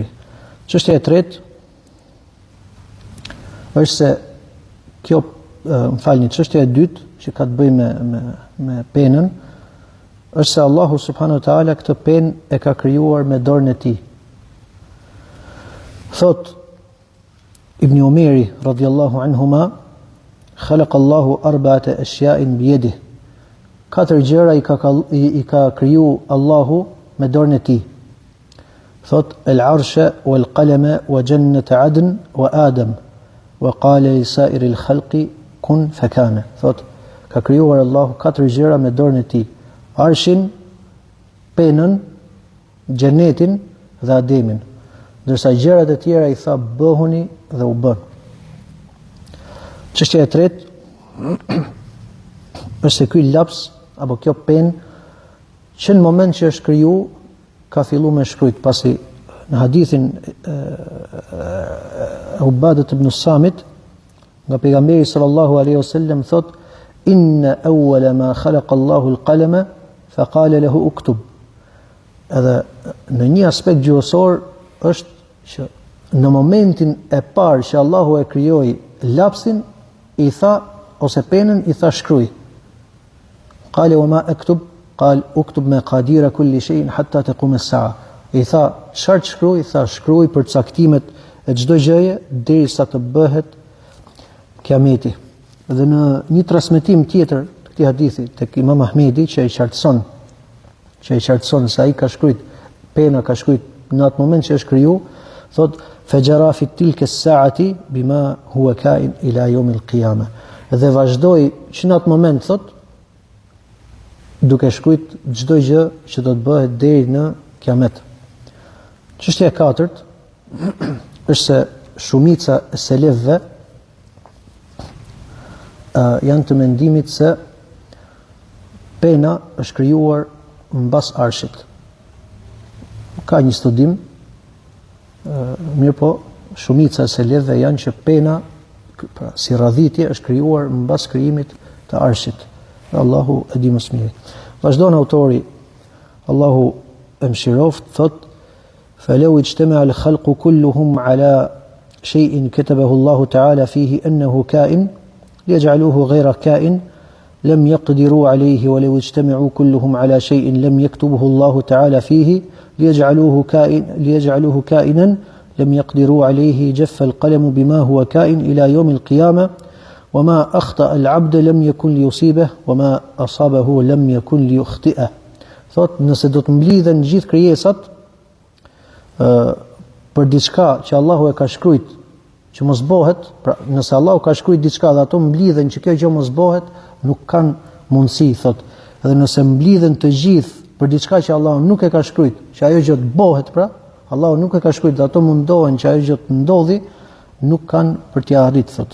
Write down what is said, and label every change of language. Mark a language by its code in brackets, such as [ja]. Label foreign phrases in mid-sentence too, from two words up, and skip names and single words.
[sq] Çështja e tretë është se kjo, çështja e dytë që ka të bëjë me penën, është se Allahu [ar] سبحانه وتعالى [sq] këtë penë e ka krijuar me dorën e tij. [ar] Thot Ibn Umeri رضي الله عنهما، خلق الله أربعة أشياء بيده. [sq] 4 gjëra i ka kriju Allahu me dorën e tij. [ar] Thot العرش والقلم وجنة عدن وآدم وقال لسائر الخلق كن فكان. [sq] Thot ka krijuar Allahu 4 gjëra me dorën e tij: arshin, penën, xhenetin dhe ademin. Ndërsa gjërat e tjera i tha bëhuni dhe u bën. Çështja e tretë është se ky laps apo kjo penë që në moment që është kriju ka filluar me shkruajt, pasi në hadithin Ubadet ibn Samit nga pejgamberi [ar] صلى الله عليه وسلم [sq] thot: [ar] إن أول ما خلق الله القلم فقال له اكتب. [sq] Edhe në një aspekt gjuhësor është që në momentin e parë që Allahu e krijoi lapsin, i tha, ose penën, i tha shkruaj. [ar] قال وما أكتب؟ قال اكتب مقادير كل شيء حتى تقوم الساعة. [sq] I tha, çfarë shkruaj? I tha, shkruaj për caktimet e çdo gjëje derisa të bëhet kiameti. Dhe në një transmetim tjetër të këtij hadithi tek Imam Ahmedi që i qartëson se ai ka shkruajt, pena ka shkruajt në atë moment që është kriju, thot [ar] فجرى في تلك الساعة بما هو كائن إلى يوم القيامة. [sq] Dhe vazhdoi që në atë moment thot duke shkruajt çdo gjë që do të bëhet deri në kiamet. Çështja e katërt është se shumica e selefëve janë të mendimit se pena është krijuar mbas arshit. Ka një studim, mirë po, shumica e selefëve janë që pena, pra, si radhitje, është krijuar mbas krijimit të arshit. Allahu e di më së miri. Vazhdon autori, Allahu e mëshiroft, thot: [ar] "فلو اجتمع الخلق كلهم على شيء كتبه الله تعالى فيه أنه كائن ليجعله غير كائن لم يقدروا عليه ولو اجتمعوا كلهم على شيء لم يكتبه الله تعالى فيه ليجعله كائنا لم يقدروا عليه جف القلم بما هو كائن إلى يوم القيامة وما أخطأ العبد لم يكن ليصيبه وما أصابه لم يكن ليخطئه." [sq] Thot, nëse do të mblidhen gjithë krijesat për diçka që Allahu e ka shkruajt që mos bëhet, pra nëse Allahu ka shkruajt diçka dhe ato mblidhen që kjo gjë mos bëhet, nuk kanë mundësi, thot. Dhe nëse mblidhen të gjithë për diçka që Allahu nuk e ka shkruajt, që ajo gjë të bëhet, pra Allahu nuk e ka shkruajt dhe ato mundohen që ajo gjë të ndodhi, nuk kanë për t'ia arritur, thot.